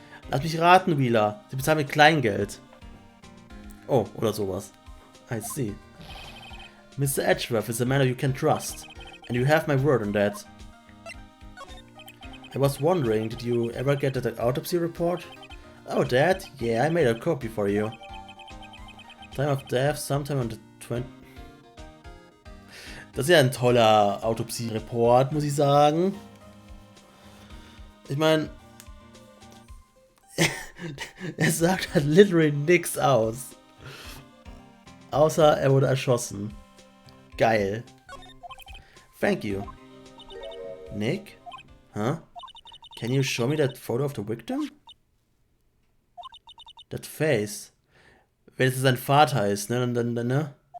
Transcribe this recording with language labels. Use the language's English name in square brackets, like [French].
[German] Lass mich raten, Wheeler. Sie bezahlen mit Kleingeld. Oh, oder sowas. [English] I see. [German] Mr. [English] Edgeworth is a man you can trust. And you have my word on that. I was wondering, did you ever get that autopsy report? Oh, that? Yeah, I made a copy for you. Time of death, sometime on the 20... [German] Das ist ja ein toller Autopsie-Report, muss ich sagen. Ich meine... er sagt halt literally nix aus. Außer er wurde erschossen. Geil. [English] Thank you. Nick? Huh? Can you show me that photo of the victim? That face. [German] Wenn es sein Vater ist, ne?